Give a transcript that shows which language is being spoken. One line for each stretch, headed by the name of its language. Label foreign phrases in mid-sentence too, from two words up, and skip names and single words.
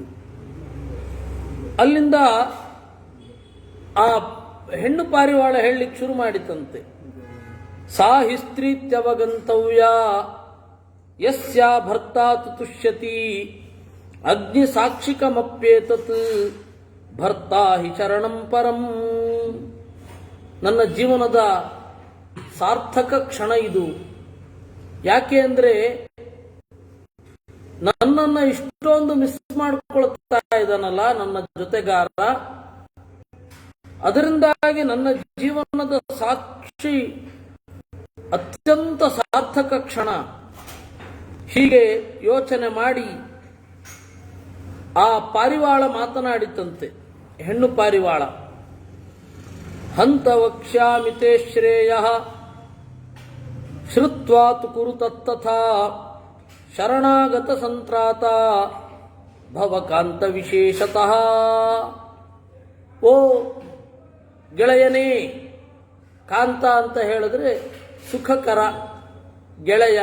Kannada: ಅಲ್ಲಿಂದ ಆ ಹೆಣ್ಣು ಪಾರಿವಾಳ ಹೇಳಲಿಕ್ಕೆ ಶುರು ಮಾಡಿತಂತೆ.
Sanskrit: ಸಾ ಹಿಸ್ತ್ರೀತ್ಯವಗಂತವ್ಯ ಯಸ್ಯಾ ಭರ್ತಾ ತುಷ್ಯತಿ ಅಗ್ನಿ ಸಾಕ್ಷಿಕಮಪ್ಯೇತತ್ ಭರ್ತಾ ಹಿ ಶರಣಂ ಪರಂ.
Kannada: ನನ್ನ ಜೀವನದ ಸಾರ್ಥಕ ಕ್ಷಣ ಇದು. ಯಾಕೆ ಅಂದರೆ ನನ್ನನ್ನು ಇಷ್ಟೊಂದು ಮಿಸ್ ಮಾಡಿಕೊಳ್ತಾ ಇದ್ದಾನಲ್ಲ ನನ್ನ ಜೊತೆಗಾರ, ಅದರಿಂದಾಗಿ ನನ್ನ ಜೀವನದ ಸಾಕ್ಷಿ ಅತ್ಯಂತ ಸಾರ್ಥಕ ಕ್ಷಣ. ಹೀಗೆ ಯೋಚನೆ ಮಾಡಿ ಆ ಪಾರಿವಾಳ ಮಾತನಾಡಿತಂತೆ, ಹೆಣ್ಣು ಪಾರಿವಾಳ.
Sanskrit: ಹಂತ ವಕ್ಷ್ಯಾಮಿತೆ ಶ್ರೇಯಃ ಶ್ರುತ್ವಾ ತು ಕುರು ತತ್ತಥಾ ಶರಣಾಗತ ಸಂತ್ರಾತ ಭವಕಾಂತ ವಿಶೇಷತಃ.
Kannada: ಓ ಗೆಳೆಯನೇ, ಕಾಂತ ಅಂತ ಹೇಳಿದ್ರೆ ಸುಖಕರ ಗೆಳೆಯ.